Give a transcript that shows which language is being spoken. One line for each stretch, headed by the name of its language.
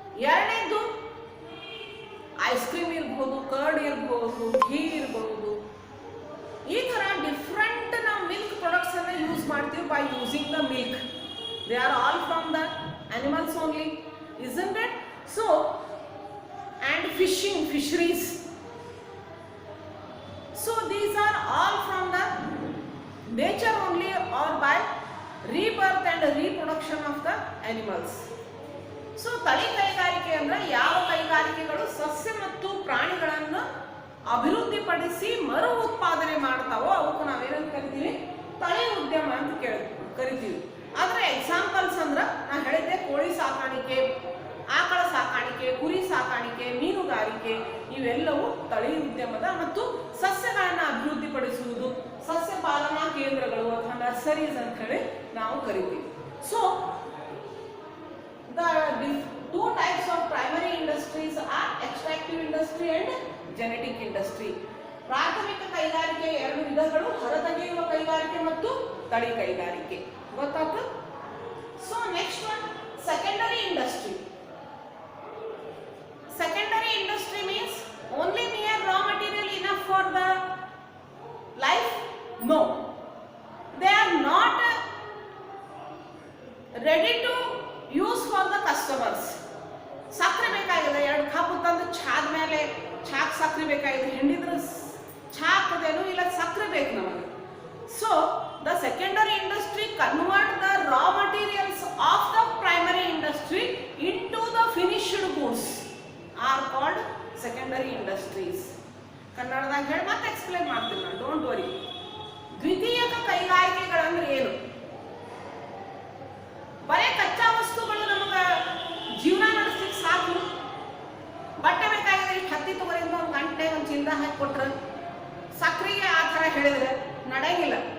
Kannada: ಎರಡನೇದು ice cream ಇರ್ಬೋದು, curd ಇರ್ಬೋದು, ಘೀ ಇರ್ಬೋದು, ಈ ಥರ ಡಿಫ್ರೆಂಟ್ ನಾವು ಮಿಲ್ಕ್ ಪ್ರಾಡಕ್ಟ್ಸ್ ಅನ್ನು ಯೂಸ್ ಮಾಡ್ತೀವಿ
English: By using the milk. They are all from the animals only, isn't it? So, and fishing, fisheries. So these are all from the nature only or by rebirth and reproduction of the animals.
Kannada: So ತಳಿ ಕೈಗಾರಿಕೆ ಅಂದ್ರೆ ಯಾವ ಕೈಗಾರಿಕೆಗಳು ಸಸ್ಯ ಮತ್ತು ಪ್ರಾಣಿಗಳನ್ನು ಅಭಿವೃದ್ಧಿಪಡಿಸಿ ಮರು ಉತ್ಪಾದನೆ ಮಾಡ್ತಾವೋ ಅವಕ್ಕೆ ನಾವೇನಂತ ಕರಿತೀವಿ? ತಳಿ ಉದ್ಯಮ ಅಂತ ಕರಿತೀವಿ. ಆದರೆ ಎಕ್ಸಾಂಪಲ್ಸ್ ಅಂದ್ರೆ ನಾನು ಹೇಳಿದ್ದೆ ಕೋಳಿ ಸಾಕಾಣಿಕೆ, ಆಕಳ ಸಾಕಾಣಿಕೆ, ಕುರಿ ಸಾಕಾಣಿಕೆ, ಮೀನುಗಾರಿಕೆ ಇವೆಲ್ಲವೂ ತಳಿ ಉದ್ಯಮದ ಮತ್ತು ಸಸ್ಯಗಳನ್ನು ಅಭಿವೃದ್ಧಿಪಡಿಸುವುದು ಸಸ್ಯ ಪಾಲನಾ ಕೇಂದ್ರಗಳು ಅಥವಾ ನರ್ಸರೀಸ್ ಅಂತ ಹೇಳಿ ನಾವು ಕರಿತೀವಿ.
English: So the two types of primary industries are extractive industry and genetic industry.
Kannada: ಪ್ರಾಥಮಿಕ ಕೈಗಾರಿಕೆ ಎರಡು ವಿಧಗಳು, ಹೊರತೆಗೆಯುವ ಕೈಗಾರಿಕೆ ಮತ್ತು ತಳಿ ಕೈಗಾರಿಕೆ. ಗೊತ್ತಾಯ್ತು?
English: So next one secondary industry. Secondary industry means only mere raw material enough for the life? No. They are not ready to use for the customers.
Kannada: ಸಕ್ಕರೆ ಬೇಕಾಗಿದೆ, 2 ಕಪ್ ತಂದು ಚಾದ ಮೇಲೆ ಚಾಕ್ ಸಕ್ಕರೆ ಬೇಕಾಗಿದೆ, ಹಿಂಡಿದ್ರೆ ಚಾ ಹಾಕೋದೇನು ಇಲ್ಲ, ಸಕ್ಕರೆ ಬೇಕು ನಮಗೆ.
English: So the secondary industry convert the raw materials of the primary industry into the finished goods are called secondary industries.
Kannada: ಕನ್ನಡದಾಗ ಹೇಳಿ ಮತ್ತೆ ಎಕ್ಸ್ಪ್ಲೇನ್ ಮಾಡ್ತೀನಿ ನಾನು,
English: Don't worry.
Kannada: ದ್ವಿತೀಯಕ ಕೈಗಾರಿಕೆಗಳಂದ್ರೆ ಏನು? ಬರೇ ಕಚ್ಚಾ ವಸ್ತುಗಳು ನಮಗೆ ಜೀವನ ನಡೆಸ್ಲಿಕ್ಕೆ ಸಾಕು. ಬಟ್ಟೆ ಬೇಕಾಗಿದ್ರೆ ಇಷ್ಟು ಹತ್ತಿ ತಗೋರಿಂದ ಒಂದು ಗಂಟೆ ಒಂದು ಚಿಂದ ಹಾಕಿ ಕೊಟ್ರೆ, ಸಕ್ಕರೆಗೆ ಆ ಥರ ಹೇಳಿದ್ರೆ ನಡೆಯಂಗಿಲ್ಲ.